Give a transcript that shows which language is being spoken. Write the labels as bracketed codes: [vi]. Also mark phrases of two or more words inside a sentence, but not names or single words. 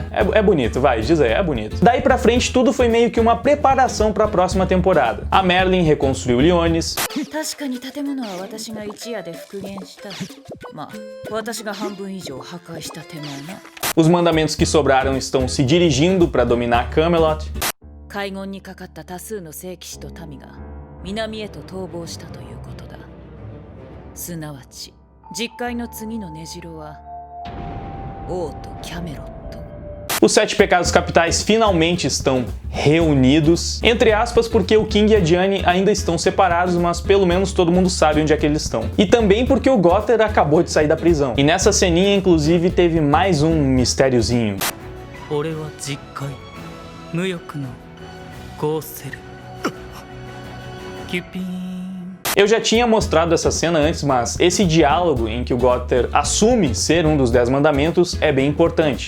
[pt] É bonito, vai, diz aí, é bonito. Daí pra frente, tudo foi meio que uma preparação para a próxima temporada. A Merlin reconstruiu Liones. Os mandamentos que sobraram estão se dirigindo para dominar Camelot. [ja] すなわち実会の次の根城は王とキャメロット。 [pt] Os 7 pecados capitais finalmente estão reunidos, entre aspas, porque o King e a Diane ainda estão separados, mas pelo menos todo mundo sabe onde é que eles estão. E também porque o Gother acabou de sair da prisão. E nessa ceninha, inclusive, teve mais um mistériozinho. Eu já tinha mostrado essa cena antes, mas esse diálogo em que o Gother assume ser um dos 10 mandamentos é bem importante.